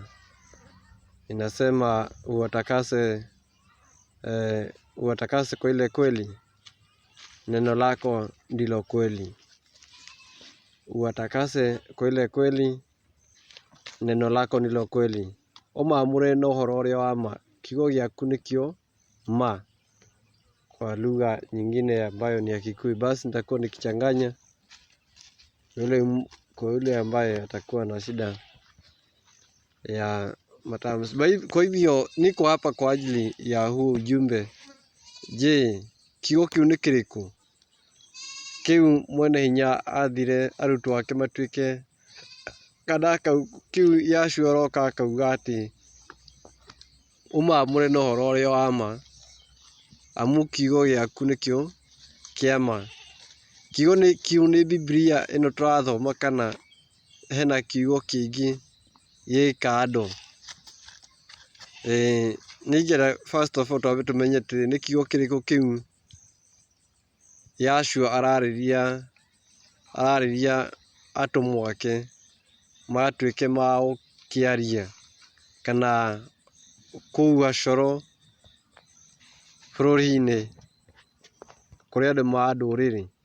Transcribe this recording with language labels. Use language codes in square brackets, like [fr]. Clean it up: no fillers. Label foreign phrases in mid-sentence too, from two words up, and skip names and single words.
[sw] Inasema uwatakase kwa ile kweli, neno lako ndilo kweli. Uwatakase kwa ile kweli, neno lako ndilo kweli. [ki] Omamure no ũhoro ũrĩa wa ma, kiugo gĩaku nĩkĩo ma, [sw] kwa lugha nyingine ambayo ni ya Kikuyu. Basi nitakuwa nikichanganya kwa yule ambaye atakuwa na shida ya matamshi. Kwa hivyo niko hapa kwa ajili ya huu ujumbe. Je, [ki] kiugo kiu nĩ kĩrĩkũ? Kiu mwene hinya athire arutwo ake matuĩke, kana kiu Yeshua aroka akauga atĩ ũmamũre na ũhoro ũrĩa wa ma, amu kiugo gĩaku nĩkĩo kĩa ma. Kiugo nĩ Biblia ĩno tũrathoma, kana hena kiugo kĩngĩ gĩ kando? Nĩngĩenda [en] first of all [ki] twambe tũmenye atĩrĩ, nĩ kiugo kĩrĩkũ kĩu Yeshua ararĩria atũmwo ake matuĩke ma gũkĩaria, kana kũu Gacoro bũrũri-inĩ kũrĩ andũ ma ndũrĩrĩ?